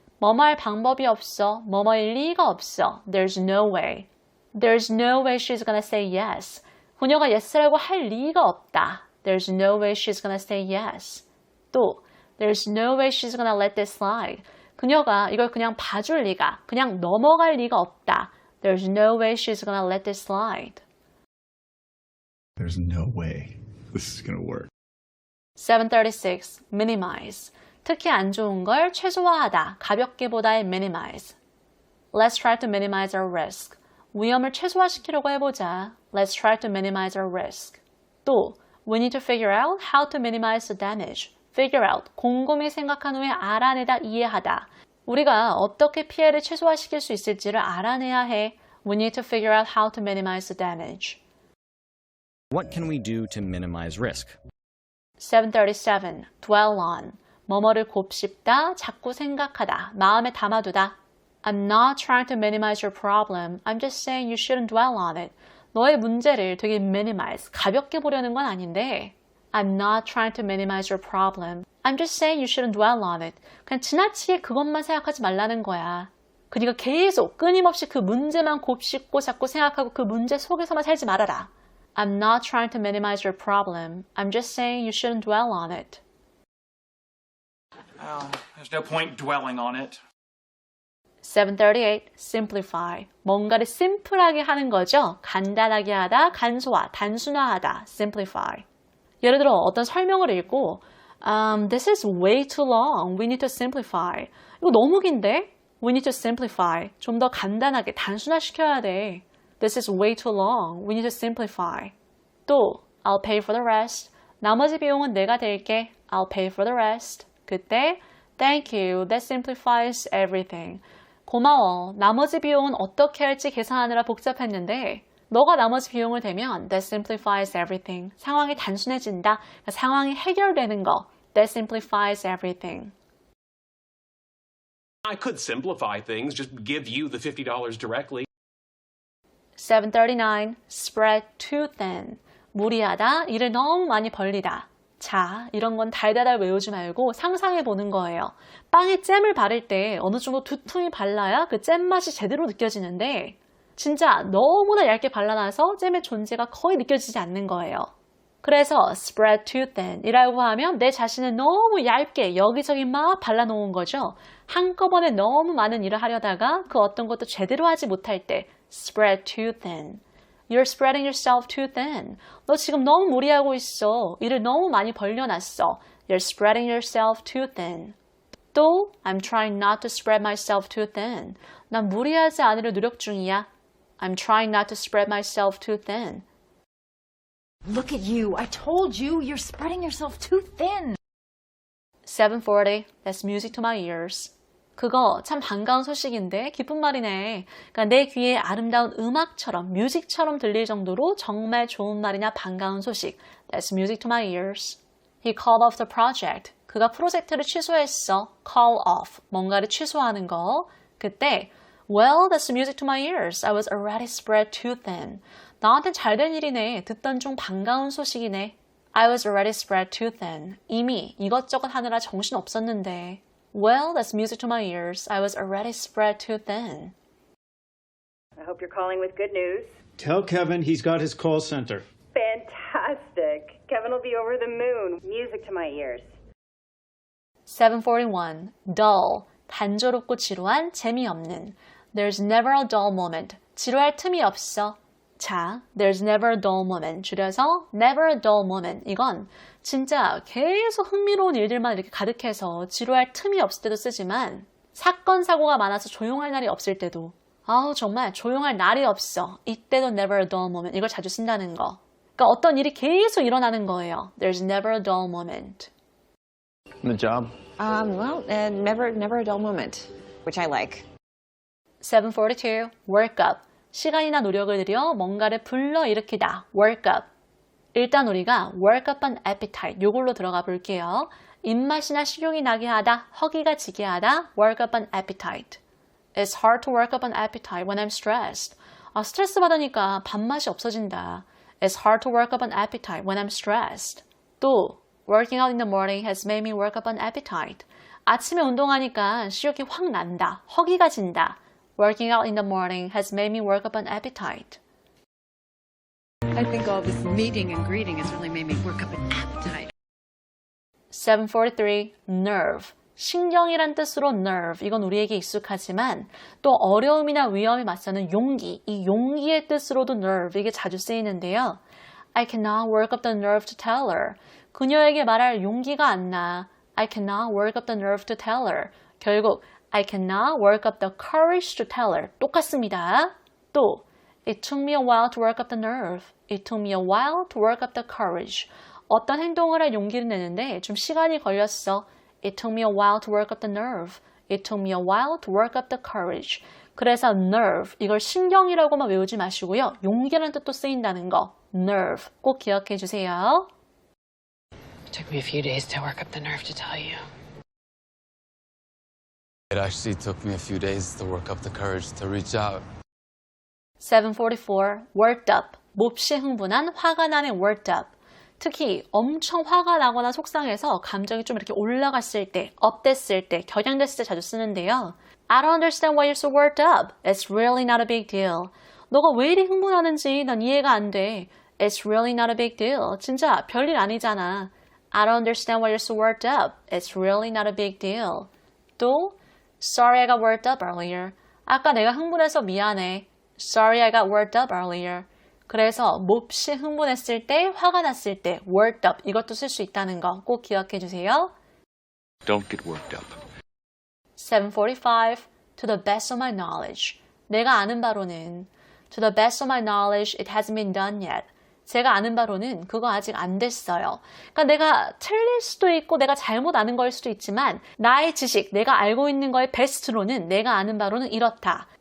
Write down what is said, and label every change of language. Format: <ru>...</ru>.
<ko>뭐뭐 할 방법이 없어. 뭐뭐일 리가 없어.</ko> <en>There's no way. There's no way she's gonna say yes.</en> <ko>그녀가 yes라고 할 리가 없다.</ko> <en>There's no way she's gonna say yes. 또, there's no way she's gonna let this slide.</en> <ko>그녀가 이걸 그냥 봐줄 리가, 그냥 넘어갈 리가 없다.</ko> <en>There's no way she's gonna let this slide. There's no way this is gonna work. 7:36, minimize.</en> <ko>특히 안 좋은 걸 최소화하다, 가볍게 보다의 minimize.</ko> <en>Let's try to minimize our risk.</en> <ko>위험을 최소화시키려고 해보자.</ko> <en>Let's try to minimize our risk. 또, we need to figure out how to minimize the damage.</en> <ko>Figure out, 곰곰이 생각한 후에 알아내다, 이해하다. 우리가 어떻게 피해를 최소화시킬 수 있을지를 알아내야 해.</ko> <en>We need to figure out how to minimize the damage. What can we do to minimize risk? 7:37, dwell on.</en> <ko>뭐뭐를 곱씹다, 자꾸 생각하다, 마음에 담아두다.</ko> <en>I'm not trying to minimize your problem. I'm just saying you shouldn't dwell on it.</en> <ko>너의 문제를 되게 minimize, 가볍게 보려는 건 아닌데</ko> <en>I'm not trying to minimize your problem. I'm just saying you shouldn't dwell on it.</en> <ko>그냥 지나치게 그것만 생각하지 말라는 거야. 그러니까 계속 끊임없이 그 문제만 곱씹고 자꾸 생각하고 그 문제 속에서만 살지 말아라.</ko> <en>I'm not trying to minimize your problem. I'm just saying you shouldn't dwell on it. There's no point dwelling on it. 738. Simplify.</en> <ko>뭔가를 심플하게 하는 거죠. 간단하게 하다, 간소화, 단순화하다. Simplify. 예를 들어 어떤 설명을 읽고</ko> <en>This is way too long. We need to simplify.</en> <ko>이거 너무 긴데?</ko> <en>We need to simplify.</en> <ko>좀 더 간단하게 단순화시켜야 돼.</ko> <en>This is way too long. We need to simplify. 또 I'll pay for the rest.</en> <ko>나머지 비용은 내가 댈게.</ko> <en>I'll pay for the rest. 그때 Thank you. That simplifies everything.</en> <ko>고마워. 나머지 비용은 어떻게 할지 계산하느라 복잡했는데 너가 나머지 비용을 대면</ko> <en>That simplifies everything.</en> <ko>상황이 단순해진다. 그러니까 상황이 해결되는 거.</ko> <en>That simplifies everything. I could simplify things, just give you the $50 directly. 739. Spread too thin.</en> <ko>무리하다, 일을 너무 많이 벌리다. 자, 이런 건 달달달 외우지 말고 상상해 보는 거예요. 빵에 잼을 바를 때 어느 정도 두툼이 발라야 그 잼 맛이 제대로 느껴지는데 진짜 너무나 얇게 발라놔서 잼의 존재가 거의 느껴지지 않는 거예요. 그래서 spread too thin 이라고 하면 내 자신을 너무 얇게 여기저기 막 발라놓은 거죠. 한꺼번에 너무 많은 일을 하려다가 그 어떤 것도 제대로 하지 못할 때 spread too thin.</ko> <en>You're spreading yourself too thin.</en> <ko>너 지금 너무 무리하고 있어. 일을 너무 많이 벌려놨어.</ko> <en>You're spreading yourself too thin. 또 I'm trying not to spread myself too thin.</en> <ko>난 무리하지 않으려 노력 중이야.</ko> <en>I'm trying not to spread myself too thin. Look at you. I told you you're spreading yourself too thin. 740. That's music to my ears.</en> <ko>그거 참 반가운 소식인데 기쁜 말이네. 그러니까 내 귀에 아름다운 음악처럼 뮤직처럼 들릴 정도로 정말 좋은 말이냐 반가운 소식.</ko> <en>That's music to my ears. He called off the project.</en> <ko>그가 프로젝트를 취소했어. Call off. 뭔가를 취소하는 거.</ko> <en>그때 Well, that's music to my ears. I was already spread too thin.</en> <ko>나한텐 잘된 일이네. 듣던 중 반가운 소식이네.</ko> <en>I was already spread too thin.</en> <ko>이미 이것저것 하느라 정신 없었는데.</ko> <en>Well, that's music to my ears. I was already spread too thin. I hope you're calling with good news. Tell Kevin he's got his call center. Fantastic. Kevin will be over the moon. Music to my ears. 741. Dull.</en> <ko>단조롭고 지루한, 재미없는.</ko> <en>There's never a dull moment.</en> <ko>지루할 틈이 없어.</ko> <en>자, there's never a dull moment. 줄여서 never a dull moment.</en> <ko>이건 진짜 계속 흥미로운 일들만 이렇게 가득해서 지루할 틈이 없을 때도 쓰지만 사건, 사고가 많아서 조용할 날이 없을 때도 아우 정말 조용할 날이 없어. 이때도 never a dull moment. 이걸 자주 쓴다는 거. 그러니까 어떤 일이 계속 일어나는 거예요.</ko> <en>There's never a dull moment. The job? Never a dull moment, which I like. 742. Work up.</en> <ko>시간이나 노력을 들여 뭔가를 불러일으키다.</ko> <en>Work up. 일단 우리가 work up an appetite.</en> <ko>요걸로 들어가 볼게요. 입맛이나 식욕이 나게 하다, 허기가 지게 하다.</ko> <en>Work up an appetite. It's hard to work up an appetite when I'm stressed.</en> <ko>스트레스 받으니까 밥맛이 없어진다.</ko> <en>It's hard to work up an appetite when I'm stressed. 또 working out in the morning has made me work up an appetite.</en> <ko>아침에 운동하니까 식욕이 확 난다. 허기가 진다.</ko> <en>Working out in the morning has made me work up an appetite. I think all this meeting and greeting has really made me work up an appetite. 743. Nerve.</en> <ko>신경이란 뜻으로 nerve. 이건 우리에게 익숙하지만 또 어려움이나 위험에 맞서는 용기. 이 용기의 뜻으로도 nerve. 이게 자주 쓰이는데요.</ko> <en>I cannot work up the nerve to tell her.</en> <ko>그녀에게 말할 용기가 안 나.</ko> <en>I cannot work up the nerve to tell her. 결국 I cannot work up the courage to tell her.</en> <ko>똑같습니다.</ko> <en>또 It took me a while to work up the nerve. It took me a while to work up the courage.</en> <ko>어떤 행동을 할 용기를 내는데 좀 시간이 걸렸어.</ko> <en>It took me a while to work up the nerve. It took me a while to work up the courage.</en> <ko>그래서 nerve, 이걸 신경이라고만 외우지 마시고요. 용기라는 뜻도 쓰인다는 거. nerve, 꼭 기억해 주세요.</ko> <en>It took me a few days to work up the nerve to tell you. It actually took me a few days to work up the courage to reach out. 744. Worked up.</en> <ko>몹시 흥분한, 화가 나는 worked up. 특히 엄청 화가 나거나 속상해서 감정이 좀 이렇게 올라갔을 때, 업됐을 때, 격양됐을 때 자주 쓰는데요.</ko> <en>I don't understand why you're so worked up. It's really not a big deal.</en> <ko>너가 왜 이리 흥분하는지 난 이해가 안 돼.</ko> <en>It's really not a big deal.</en> <ko>진짜 별일 아니잖아.</ko> <en>I don't understand why you're so worked up. It's really not a big deal. 또 Sorry I got worked up earlier.</en> <ko>아까 내가 흥분해서 미안해.</ko> <en>Sorry I got worked up earlier.</en> <ko>그래서 몹시 흥분했을 때, 화가 났을 때 worked up 이것도 쓸 수 있다는 거 꼭 기억해 주세요.</ko> <en>Don't get worked up. 7:45 To the best of my knowledge.</en> <ko>내가 아는 바로는</ko> <en>To the best of my knowledge, it hasn't been done yet.</en> <ko>제가 아는 바로는 그거 아직 안 됐어요. 그러니까 내가 틀릴 수도 있고 내가 잘못 아는 거일 수도 있지만 나의 지식, 내가 알고 있는 거의 베스트로는 내가 아는 바로는 이렇다.</ko>